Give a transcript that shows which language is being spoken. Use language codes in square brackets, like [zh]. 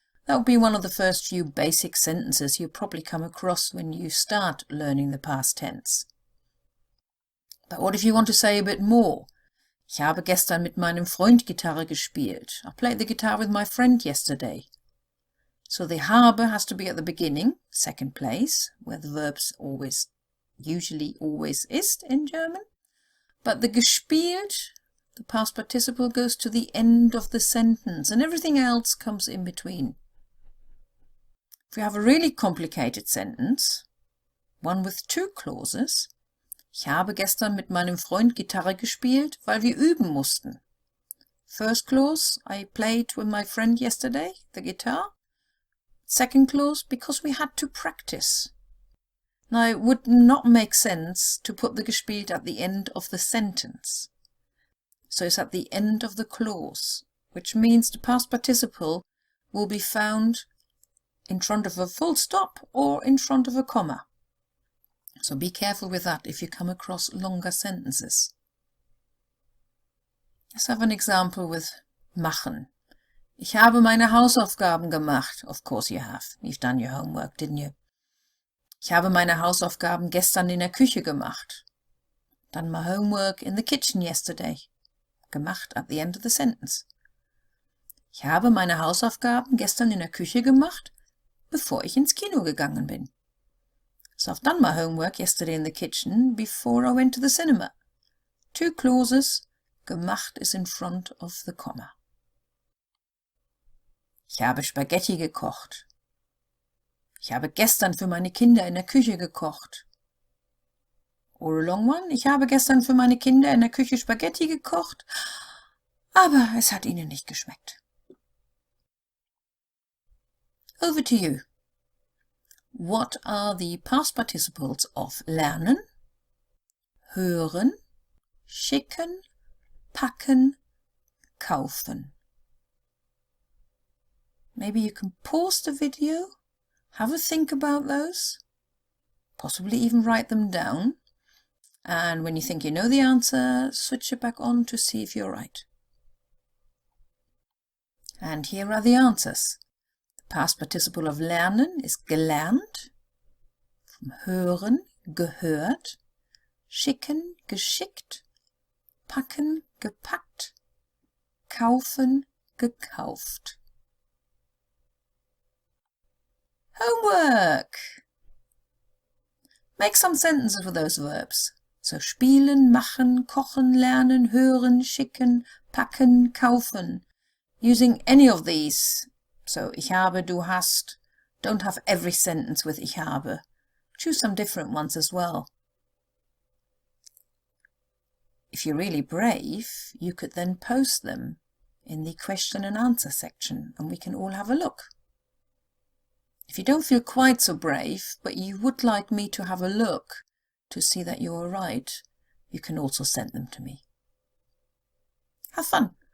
[en] That will be one of the first few basic sentences you'll probably come across when you start learning the past tense. But what if you want to say a bit more? [de] Ich habe gestern mit meinem Freund Gitarre gespielt. [en] I played the guitar with my friend yesterday. So the habe has to be at the beginning, second place, where the verbs usually always ist in German. But the gespielt, the past participle, goes to the end of the sentence, and everything else comes in between. If we have a really complicated sentence, one with two clauses, [de] ich habe gestern mit meinem Freund Gitarre gespielt, weil wir üben mussten. [en] First clause, I played with my friend yesterday, the guitar. Second clause, because we had to practice. Now, it would not make sense to put the gespielt at the end of the sentence. So it's at the end of the clause, which means the past participle will be found in front of a full stop or in front of a comma. So be careful with that if you come across longer sentences. Let's have an example with machen. [de] Ich habe meine Hausaufgaben gemacht. [en] Of course you have. You've done your homework, didn't you? [de] Ich habe meine Hausaufgaben gestern in der Küche gemacht. [en] Done my homework in the kitchen yesterday. Gemacht at the end of the sentence. [de] Ich habe meine Hausaufgaben gestern in der Küche gemacht, bevor ich ins Kino gegangen bin. [en] So I've done my homework yesterday in the kitchen before I went to the cinema. Two clauses, gemacht is in front of the comma. [de] Ich habe Spaghetti gekocht. Ich habe gestern für meine Kinder in der Küche gekocht. [en] Or a long one. [de] Ich habe gestern für meine Kinder in der Küche Spaghetti gekocht, aber es hat ihnen nicht geschmeckt. [en] Over to you. What are the past participles of lernen, hören, schicken, packen, kaufen? Maybe you can pause the video, have a think about those, possibly even write them down, and when you think you know the answer, switch it back on to see if you're right. And here are the answers. The past participle of lernen is gelernt, from hören, gehört, schicken, geschickt, packen, gepackt, kaufen, gekauft. Homework! Make some sentences with those verbs. So spielen, machen, kochen, lernen, hören, schicken, packen, kaufen. Using any of these. So [de] ich habe, du hast, [en] Don't have every sentence with ich habe. Choose some different ones as well. If you're really brave, you could then post them in the question and answer section and we can all have a look. If you don't feel quite so brave, but you would like me to have a look to see that you're right, you can also send them to me. Have fun!